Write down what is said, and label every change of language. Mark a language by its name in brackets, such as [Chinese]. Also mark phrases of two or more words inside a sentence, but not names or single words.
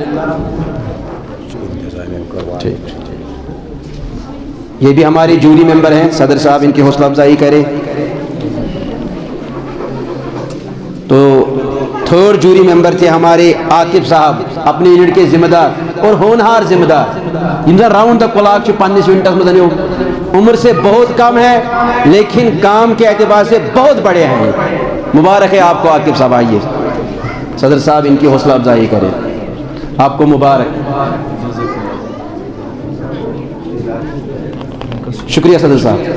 [Urdu] یہ بھی ہمارے [English] jury member [Urdu] ہیں. صدر صاحب ان کی حوصلہ افزائی کرے. تو [English] third jury member [Urdu] تھے ہمارے عاقب صاحب, اپنے یونٹ کے ذمہ دار اور ہونہار ذمہ دار, [Kashmiri] یم زن [English] round the clock [Kashmiri] پنس یونٹس مز, [Urdu] عمر سے بہت کم ہے لیکن کام کے اعتبار سے بہت بڑے ہیں. مبارک ہے آپ کو عاقب صاحب. آئیے صدر صاحب ان کی حوصلہ افزائی کریں, آپ کو مبارک. شکریہ صدر صاحب.